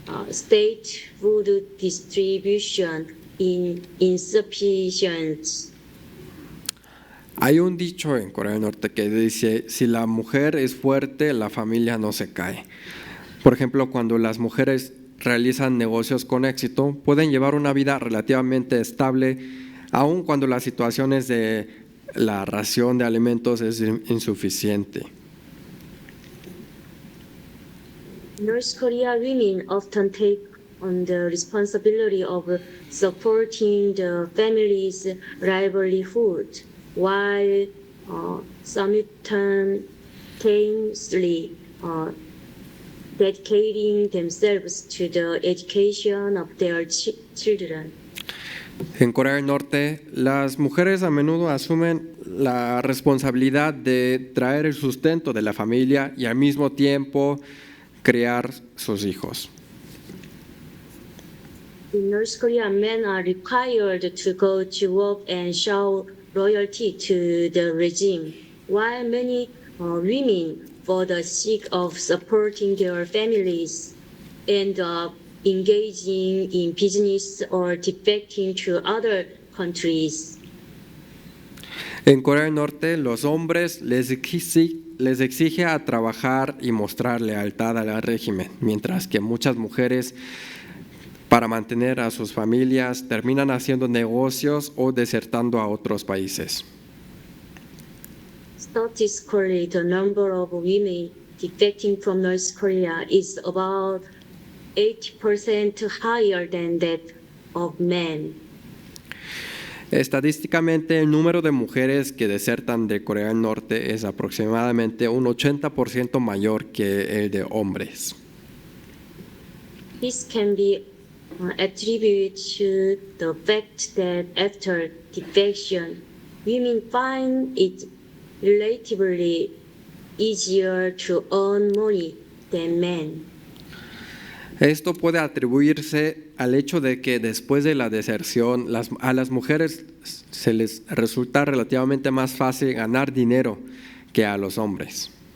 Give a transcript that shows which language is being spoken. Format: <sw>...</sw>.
<en>state food distribution insufficient.</en> <es>Hay un dicho en Corea del Norte que dice, si la mujer es fuerte, la familia no se cae. Por ejemplo, cuando las mujeres realizan negocios con éxito, pueden llevar una vida relativamente estable, aun cuando las situaciones de la ración de alimentos es insuficiente.</es> <en>North Korea women often take on the responsibility of supporting the family's livelihood, while simultaneously dedicating themselves to the education of their children.</en> <es>En Corea del Norte, las mujeres a menudo asumen la responsabilidad de traer el sustento de la familia y al mismo tiempo criar sus hijos.</es> <en>In North Korea, men are required to go to work and show loyalty to the regime, while many women, for the sake of supporting their families, end up engaging in business or defecting to other countries.</en> <es>En Corea del Norte, los hombres les exige a trabajar y mostrar lealtad al régimen, mientras que muchas mujeres, para mantener a sus familias, terminan haciendo negocios o desertando a otros países.</es> <en>Statistically, the number of women defecting from North Korea is about 80% higher than that of men.</en> <es>Estadísticamente, el número de mujeres que desertan de Corea del Norte es aproximadamente un 80% mayor que el de hombres.</es> <en>This can be attributed to the fact that after defection, women find it relatively easier to earn money than men.</en> <es>Esto puede atribuirse al hecho de que después de la deserción a las mujeres se les resulta relativamente más fácil ganar dinero que a los hombres.</es>